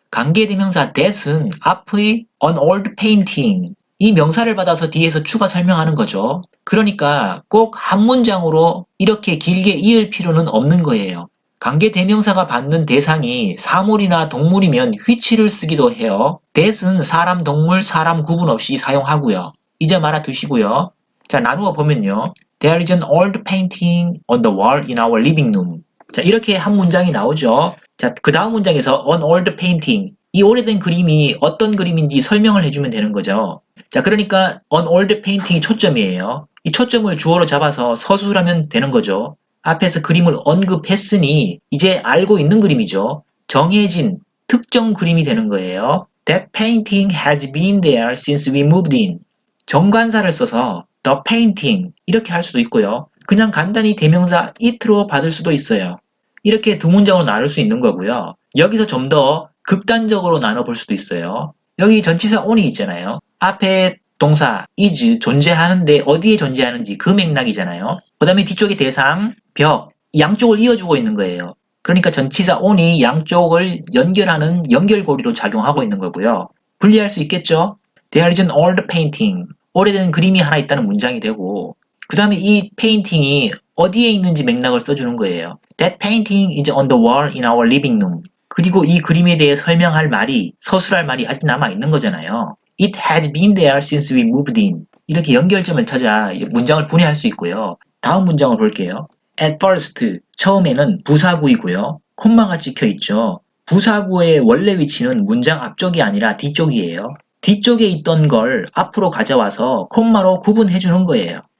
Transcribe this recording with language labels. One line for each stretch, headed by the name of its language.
Korean: 관계대명사 that은 앞의
English: an old painting
Korean: 이 명사를 받아서 뒤에서 추가 설명하는 거죠. 그러니까 꼭 한 문장으로 이렇게 길게 이을 필요는 없는 거예요. 관계대명사가 받는 대상이 사물이나 동물이면 which를 쓰기도 해요. that은 사람, 동물, 사람 구분 없이 사용하고요. 이 점 알아두시고요. 자, 나누어 보면요.
English: There is an old painting on the wall in our living room.
Korean: 자, 이렇게 한 문장이 나오죠. 자, 그 다음 문장에서
English: an old painting.
Korean: 이 오래된 그림이 어떤 그림인지 설명을 해주면 되는 거죠. 자, 그러니까
English: an old painting
Korean: 이 초점이에요. 이 초점을 주어로 잡아서 서술하면 되는 거죠. 앞에서 그림을 언급했으니 이제 알고 있는 그림이죠. 정해진 특정 그림이 되는 거예요.
English: That painting has been there since we moved in.
Korean: 정관사를 써서
English: the painting
Korean: 이렇게 할 수도 있고요. 그냥 간단히 대명사 it로 받을 수도 있어요. 이렇게 두 문장으로 나눌 수 있는 거고요. 여기서 좀 더 극단적으로 나눠볼 수도 있어요. 여기 전치사 on이 있잖아요. 앞에 동사 is 존재하는데 어디에 존재하는지 그 맥락이잖아요. 그 다음에 뒤쪽에 대상, 벽, 양쪽을 이어주고 있는 거예요. 그러니까 전치사 on이 양쪽을 연결하는 연결고리로 작용하고 있는 거고요. 분리할 수 있겠죠?
English: There is an old painting.
Korean: 오래된 그림이 하나 있다는 문장이 되고 그 다음에 이 페인팅이 어디에 있는지 맥락을 써주는 거예요.
English: That painting is on the wall in our living room.
Korean: 그리고 이 그림에 대해 설명할 말이, 서술할 말이 아직 남아있는 거잖아요.
English: It has been there since we moved in.
Korean: 이렇게 연결점을 찾아 문장을 분해할 수 있고요. 다음 문장을 볼게요.
English: At first,
Korean: 처음에는 부사구이고요. 콤마가 찍혀 있죠. 부사구의 원래 위치는 문장 앞쪽이 아니라 뒤쪽이에요. 뒤쪽에 있던 걸 앞으로 가져와서 콤마로 구분해 주는 거예요.